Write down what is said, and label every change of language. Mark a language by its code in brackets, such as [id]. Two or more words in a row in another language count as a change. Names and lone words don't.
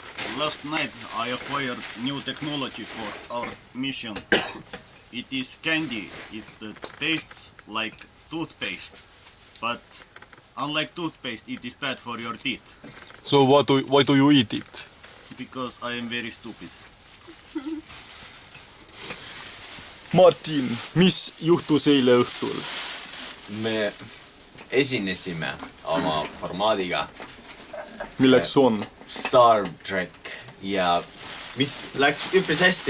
[en] Last night I acquired new technology for our mission. It is candy. It tastes like toothpaste. But unlike toothpaste, it is bad for your teeth. So why do you eat it? Because I am very stupid. [et] Martin, mis juhtus eile õhtul? Me esinesime oma formaadiga Milleks on? Star Trek ja mis läks üpris hästi.